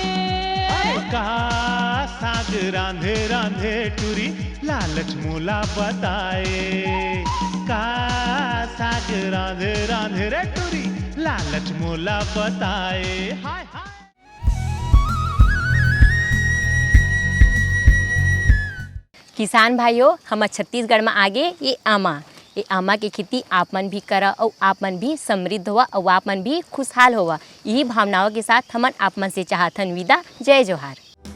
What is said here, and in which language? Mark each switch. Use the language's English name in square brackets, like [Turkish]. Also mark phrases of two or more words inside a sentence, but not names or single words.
[Chhattisgarhi] का साग रांधे रांधे टूरी लालच मोला बताए। का साग रांधे रांधे रे टूरी लालच मोला बताए। हाय हाय किसान भाइयों, हम छत्तीसगढ़ में आगे ये आमा ये आमा के खेती आप मन भी करा और आप मन भी समृद्ध हुआ और आप मन भी खुशहाल हुआ। यही भावनाओं के साथ हमन आप मन से चाहतन विदा। जय जोहार।